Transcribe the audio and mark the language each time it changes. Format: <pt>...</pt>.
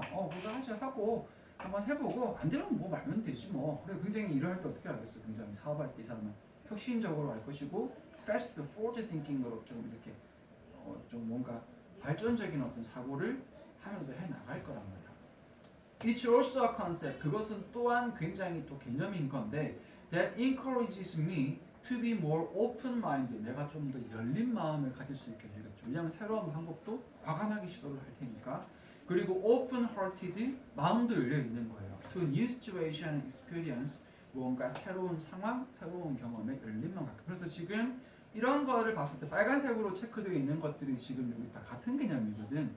<ko>그거 하자 하고 한번 해보고 안 되면 뭐 말면 되지 뭐. 그래 굉장히 일을 할 때 어떻게 하겠어? 굉장히 사업할 때 이 사람은 혁신적으로 할 것이고</ko> <en>fast forward thinking</en> <ko>으로 좀 이렇게 좀 뭔가 발전적인 어떤 사고를 하면서 해 나갈 거란 말이야.</ko> <en>It's also a concept.</en> <ko>그것은 또한 굉장히 또 개념인 건데</ko> <en>that encourages me to be more open-minded.</en> <ko>내가 좀 더 열린 마음을 가질 수 있게 해주겠죠. 왜냐하면 새로운 방법도 과감하게 시도를 할 테니까. 그리고 open-hearted, 마음도 열려 있는 거예요.</ko> <en>To new situation and experience,</en> <ko>뭔가 새로운 상황, 새로운 경험에 열린 마음 갖고. 그래서 지금 이런 거를 봤을 때 빨간색으로 체크되어 있는 것들이 지금 여기 다 같은 개념이거든.</ko>